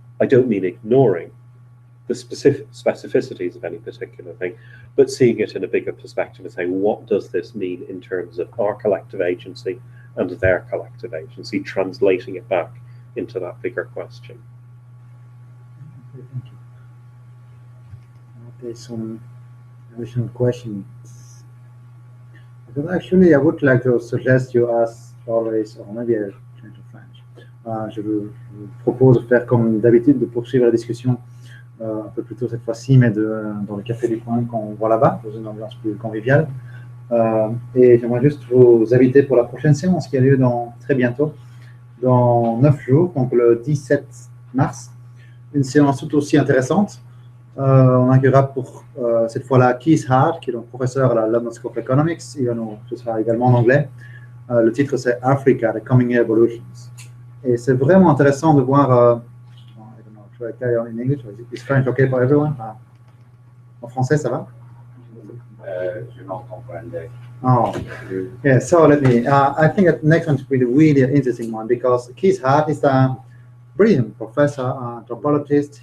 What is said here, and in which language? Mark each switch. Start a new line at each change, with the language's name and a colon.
English: I don't mean ignoring the specific specificities of any particular thing, but seeing it in a bigger perspective and saying, what does this mean in terms of our collective agency and their collective agency, translating it back into that bigger question. Okay, thank you. Okay, some additional questions. Because actually, I would like to suggest you ask always, or maybe I'll change to French.
French: Je vous propose de faire comme d'habitude, de poursuivre la discussion un peu plus tôt cette fois-ci, mais dans le café du coin qu'on voit là-bas, dans une ambiance plus conviviale. Et j'aimerais juste vous inviter pour la prochaine séance qui a lieu très bientôt, dans 9 jours, donc le 17 mars, une séance tout aussi intéressante. On accueillera pour cette fois-là Keith Hart, qui est donc professeur à la London School of Economics. Ce sera également en anglais. Le titre c'est
English: Africa, the Coming Evolutions.
French: Et c'est vraiment intéressant de voir.
English: I don't know, should I carry on in English? Is French okay for everyone?
French: En français, ça va? Je n'en comprends.
English: Oh, yeah. So let me. I think that next one will be really an interesting one because Keith Hart is a brilliant professor, anthropologist.